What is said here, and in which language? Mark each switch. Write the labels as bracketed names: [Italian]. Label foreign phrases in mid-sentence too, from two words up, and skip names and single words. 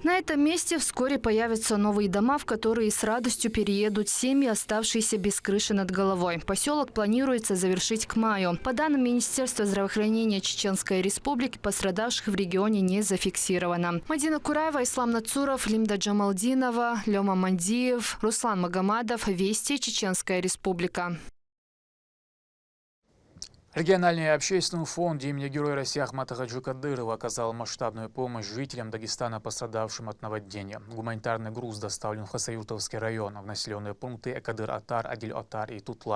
[Russian] На этом месте вскоре появятся новые дома, в которые с радостью переедут семьи, оставшиеся без крыши над головой. Поселок планируется завершить к маю. По данным Министерства здравоохранения Чеченской Республики, пострадавших в регионе не зафиксировано. Мадина Кураева, Ислам Нацуров, Лимда Джамалдинова, Лёма Мандиев, Руслан Магомадов. Вести, Чеченская Республика. Региональный общественный фонд имени Героя России Ахмата Хаджи Кадырова оказал масштабную помощь жителям Дагестана, пострадавшим от наводнения. Гуманитарный груз доставлен в Хасавюртовский район, в населенные пункты Экадыр-Атар, Адиль-Атар и Тутлар.